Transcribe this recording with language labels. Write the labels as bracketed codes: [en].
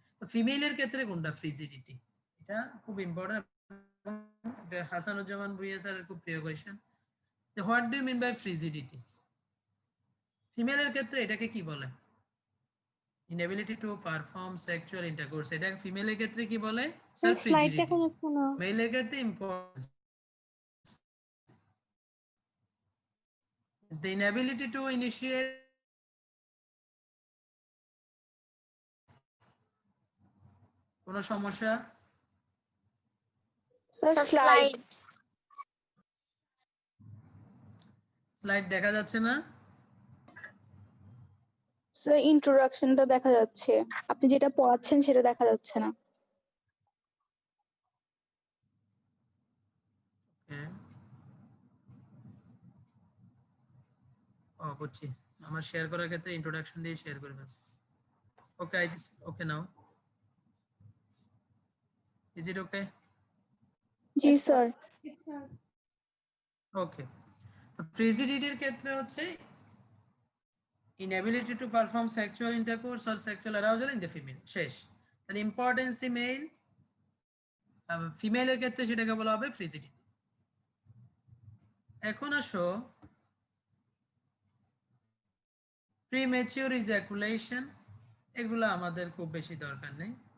[bn] তো ফিমেলের ক্ষেত্রে কোনটা? ফ্রিজিডিটি। এটা খুব ইম্পর্টেন্ট, হাসানুজ্জামান ভুঁইয়া স্যারের খুব প্রিয় কোয়েশ্চেন, যে [en] What do you mean by frigidity. [bn] ফিমেলের ক্ষেত্রে এটাকে কি বলে? [en] inability to perform sexual intercourse, [bn] এটা ফিমেলের ক্ষেত্রে কি বলে? স্যার স্লাইড দেখা ফ্রিজিডিটি। যাচ্ছে না। মেলের ক্ষেত্রে [en] impotence is the inability to initiate [bn] কোনো সমস্যা? [en] Sir, slide. [bn] স্লাইড দেখা যাচ্ছে না? স্যার ইন্ট্রোডাকশনটা দেখা যাচ্ছে, আপনি যেটা পড়াচ্ছেন সেটা দেখা যাচ্ছে না। হ্যাঁ, ও বুঝছি। আমার শেয়ার করার ক্ষেত্রে ইন্ট্রোডাকশন দিয়ে শেয়ার করে ব্যাস। [en] Okay, okay now. Is it okay? [bn] G sir. [en] okay, [bn] তো ফ্রিজিডিটির ক্ষেত্রে হচ্ছে [en] inability to perform sexual intercourse or sexual arousal in the female, [bn] শেষ। তাহলে ইম্পর্টেন্সি মেল, ফিমেলের ক্ষেত্রে সেটাকে বলা হবে ফ্রিজিডিটি। এখন আসো প্রিম্যাচিউর ইজাকুলেশন, এগুলো আমাদের খুব বেশি দরকার নেই।